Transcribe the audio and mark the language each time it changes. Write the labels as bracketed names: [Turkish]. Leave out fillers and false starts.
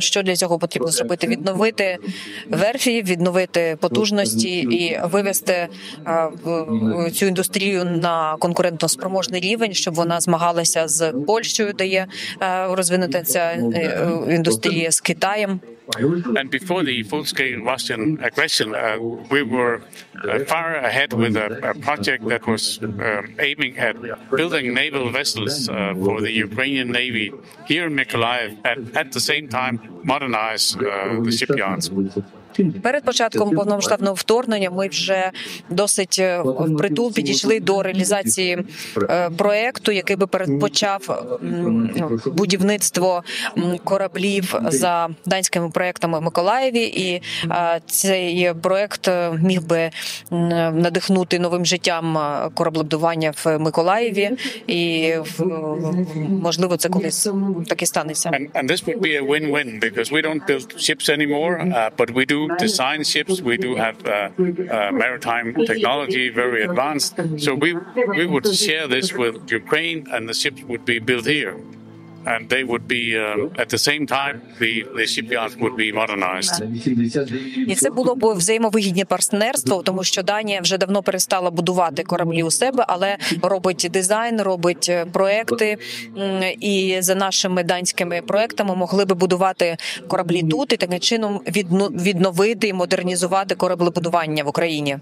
[Ukrainian] Що для цього потрібно зробити? Відновити верфі, відновити потужності і вивести цю індустрію на конкурентно-спроможний рівень, щоб вона змагалася з Польщею, де є розвинута ця індустрія, з Китаєм. [English] And before the full-scale Russian aggression, we were far ahead with a project that was aiming at building naval vessels for the Ukrainian Navy here in Mykolaїv, and at the same time modernize the shipyards. [Ukrainian] Перед початком повномасштабного вторгнення ми вже досить впритул підійшли до реалізації проекту, який би передпочав будівництво кораблів за данськими проектами в Миколаєві. І цей проект міг би надихнути новим життям кораблебудування в Миколаєві. І, можливо, це колись так і станеться. [English] And this would be a win-win, because we don't build ships anymore, but we do design ships. We do have maritime technology, very advanced. So we would share this with Ukraine, and the ships would be built here. And they would be, at the same time, the shipyards would be modernized. [Ukrainian] І це було б взаємовигідне партнерство, тому що Данія вже давно перестала будувати кораблі у себе, але робить дизайн, робить проекти. І за нашими данськими проектами могли би будувати кораблі тут і таким чином відновити і модернізувати кораблебудування в Україні.